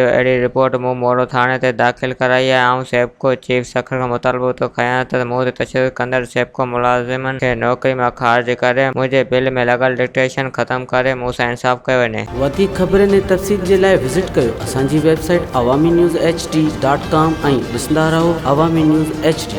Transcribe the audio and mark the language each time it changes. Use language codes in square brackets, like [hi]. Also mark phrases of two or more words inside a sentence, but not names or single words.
[sd] अहिड़ी रिपोर्ट मूं मोरो थाणे ते दाख़िल कराई आहे। आऊं सेप्को चीफ सखर खां मुतालबो थो कयां त मूं ते तशदुद कंदड़ सेप्को मुलाज़िमनि खे नौकरी मां ख़ारिज करे मुंहिंजे बिल में लॻल डिक्टेशन ख़तमु करे मूं सां इंसाफ़ कयो वञे। वधीक ख़बरुनि ऐं तफ़सील जे लाइ विज़िट कयो असांजी वेबसाइट awami news hd.com ऐं ॾिसंदा रहो अवामी न्यूज़ HD।